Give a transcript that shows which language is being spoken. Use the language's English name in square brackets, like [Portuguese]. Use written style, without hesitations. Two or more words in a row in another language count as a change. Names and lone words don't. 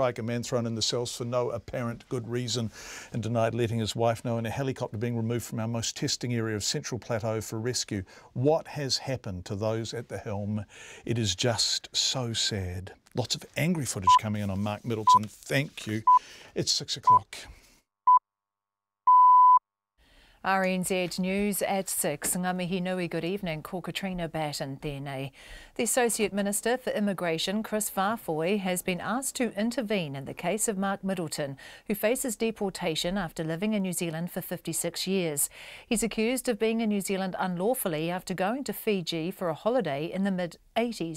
[English] A man thrown in the cells for no apparent good reason and denied letting his wife know, and a helicopter being removed from our most testing area of Central Plateau for rescue. What has happened to those at the helm? It is just so sad. Lots of angry footage coming in on Mark Middleton. Thank you. It's 6 o'clock. RNZ News at 6. [Māori] Ngā mihi nui, [English] good evening. [Māori] Ko Katrina Batten tēnei. [English] The Associate Minister for Immigration, Chris Farfoy, has been asked to intervene in the case of Mark Middleton, who faces deportation after living in New Zealand for 56 years. He's accused of being in New Zealand unlawfully after going to Fiji for a holiday in the mid-80s.